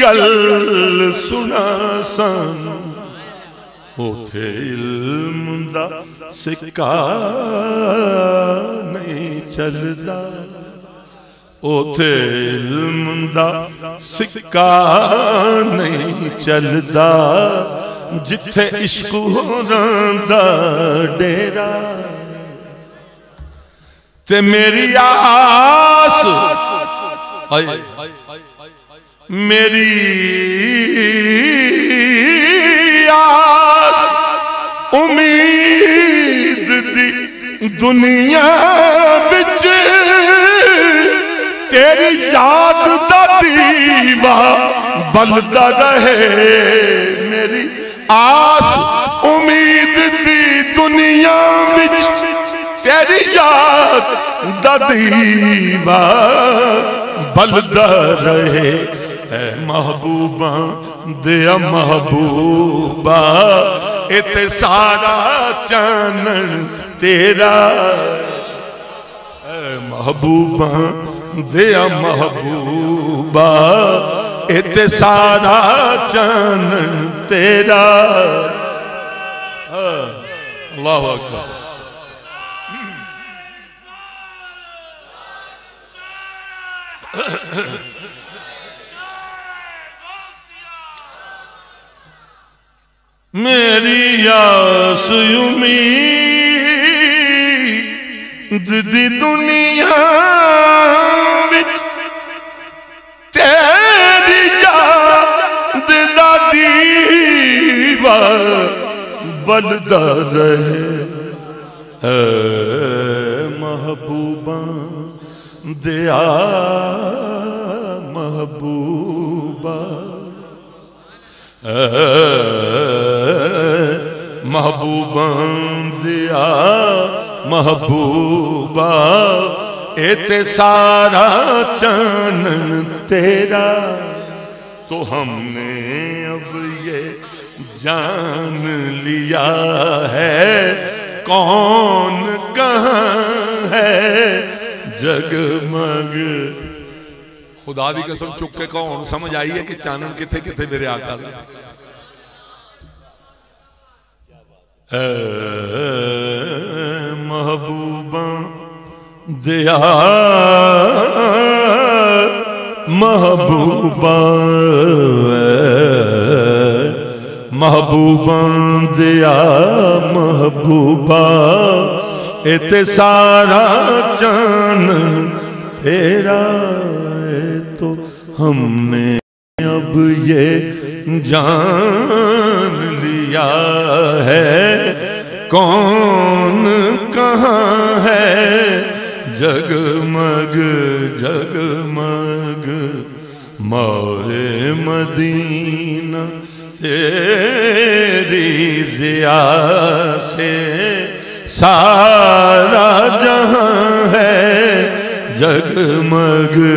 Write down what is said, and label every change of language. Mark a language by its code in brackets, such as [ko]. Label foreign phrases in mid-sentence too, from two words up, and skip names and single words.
[pa] گل سنا سان اوتھے علم دا سکہ نہیں چلدا اوتھے علم دا سکہ نہیں چلدا جتھے عشق ہوراں دا ڈیرا تے میری آس میری آس امید دی دنیا بچ تیری یاد دا دیوا بلدا رہے میری آس امید دی دنیا بچ تیری یاد دا دیوا بلدا رہے اے محبوباں دیا محبوبہ اتے سارا چانن تیرا اے محبوباں دیا محبوبہ اتے سارا چانن تیرا [ar] اللہ اکبر [pa] میری آس امید دی دنیا وچ تیری یاد دا دیوا بلدا رہے اے محبوباں دیا محبوبہ محبوباں دیا محبوبہ اتے سارا چانن تیرا [ur] تو ہم نے اب یہ جان لیا ہے کون کہاں ہے جگمگ [pa] خدا دی قسم چکے کون سمجھ آئی ہے کہ چانن کتھے کتھے میرے آقا دا اے محبوباں دیا محبوباں محبوباں دیا محبوبہ اتے سارا چانن تیرا [ur] تو ہم نے اب یہ جان لیا ہے کون کہاں ہے جگمگ جگمگ ماہ مدینہ تیری ضیا سے سارا جہاں ہے جگمگ